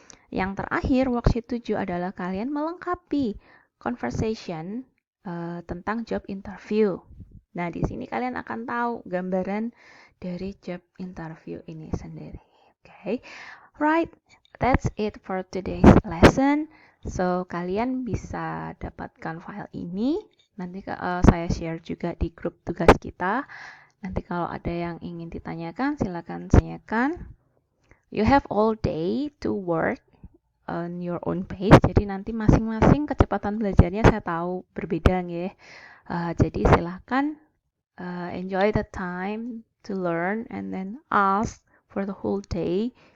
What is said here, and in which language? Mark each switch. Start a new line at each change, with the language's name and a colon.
Indonesian: Yang terakhir worksheet 7 adalah kalian melengkapi conversation tentang job interview. Nah, di sini kalian akan tahu gambaran dari job interview ini sendiri.
English: Okay. Right, that's it for today's lesson.
Indonesian: So, kalian bisa dapatkan file ini. Nanti saya share juga di grup tugas kita. Nanti kalau ada yang ingin ditanyakan, silakan tanyakan.
English: You have all day to work on your own pace.
Indonesian: Jadi nanti masing-masing kecepatan belajarnya saya tahu berbeda ya. Jadi silakan
English: enjoy the time to learn and then ask for the whole day.